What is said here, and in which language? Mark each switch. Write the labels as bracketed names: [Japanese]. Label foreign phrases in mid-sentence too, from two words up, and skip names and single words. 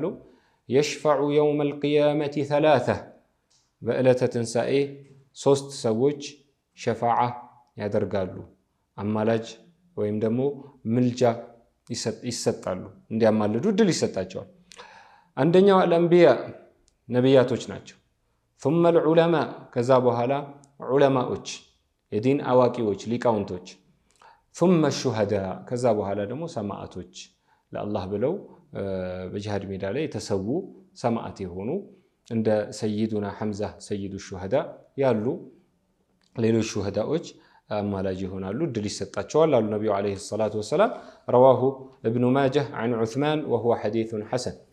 [Arabic] يشفع يوم القيامة ثلاثة [Amharic] በዕለተ ትንሣኤ 3 ሰዎች ሸፋዓ ያደርጋሉ። አማላጅ ወይም ደግሞ ምልጃ ይሰጣሉ፣ እንዲያማልዱ እድል ይሰጣቸዋል። አንደኛው አልአንቢያ ነቢያቶች ናቸው። [Arabic] ثم العلماء [Amharic] ከዛ በኋላ ዑለማዎች የዲን አዋቂዎች ሊቃውንቶች [Arabic] ثم الشهداء [Amharic] ከዛ በኋላ ደግሞ ሰማዕቶች ለአላህ ብለው በጂሃድ ሜዳ ላይ የተሰዉ ሰማዕት የሆኑ እንደ ሰይዱና ሐምዛ [Arabic] سيد الشهداء [Amharic] ያሉ ሌሎች ሹሃዳዎች አማላጅ ይሆናሉ፣ እድል ይሰጣቸዋል አሉ ነቢዩ [Arabic] عليه الصلاة والسلام። رواه ابن ماجه عن عثمان وهو حديث حسن።